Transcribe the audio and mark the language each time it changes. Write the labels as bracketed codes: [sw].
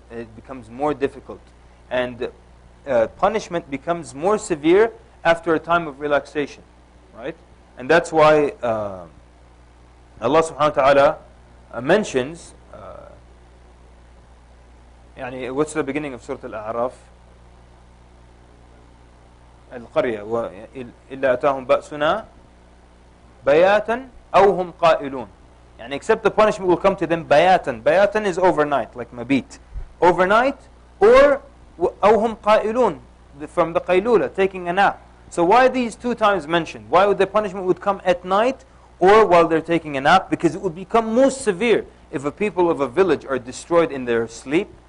[en] It becomes more difficult. And punishment becomes more severe after a time of relaxation. Right? And that's why Allah subhanahu wa ta'ala mentions, what's the beginning of Surah Al-A'raf? [ar] القرية إلا أتاهم بأسنا بياتا أو هم قائلون. [en] Except the punishment will come to them bayatan. Bayatan is overnight, like mabit. Overnight, or [ar] أو هم قائلون, [en] from the qaylula, taking a nap. So why these 2 times mentioned? Why would the punishment would come at night or while they're taking a nap, because it would become most severe if a people of a village are destroyed in their sleep.